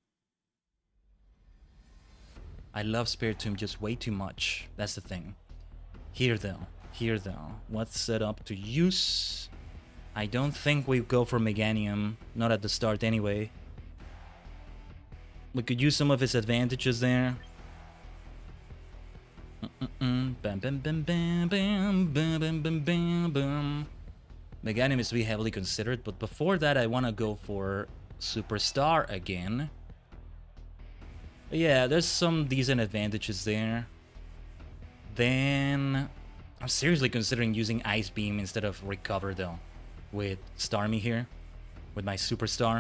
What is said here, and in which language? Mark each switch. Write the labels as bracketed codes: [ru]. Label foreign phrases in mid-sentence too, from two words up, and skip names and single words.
[en] I love Spiritomb just way too much. That's the thing. Here though. What's set up to use? I don't think we go for Meganium. Not at the start anyway. We could use some of its advantages there. Bam bam bam bam bam bam bam bam bam. Meganium is to be heavily considered, but before that I want to go for Superstar again. But yeah, there's some decent advantages there. Then I'm seriously considering using Ice Beam instead of Recover though, with Starmie here, with my Superstar.